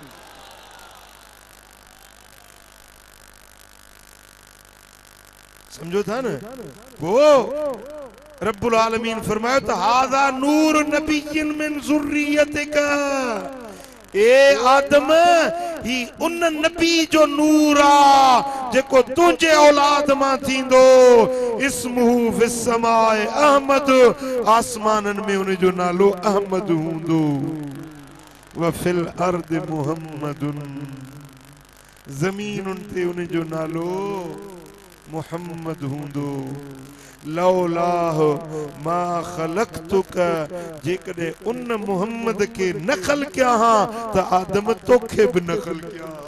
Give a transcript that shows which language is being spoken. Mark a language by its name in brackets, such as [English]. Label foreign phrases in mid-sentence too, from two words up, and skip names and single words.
[Sindhi] समझो था न वो [Arabic] رب العالمين [Sindhi] फरमायो त [Arabic] هذا نور نبي من ذريتك يا آدم [Sindhi] ही उन नबी जो नूर आ जेको तुझे औलाद मां थींदो [Arabic] اسمه في السماء أحمد [Sindhi] आसमानन में उन जो नालो अहमद हूंदो [Arabic] وفي الأرض محمد [Sindhi] ज़मीनुन ते उन जो नालो मुहम्मद हूंदो [Arabic] لولاه ما خلقتك [Sindhi] जेकॾहिं उन मुहम्मद के न ख़लक़िया हा त आदम तोखे बि न ख़लक़िया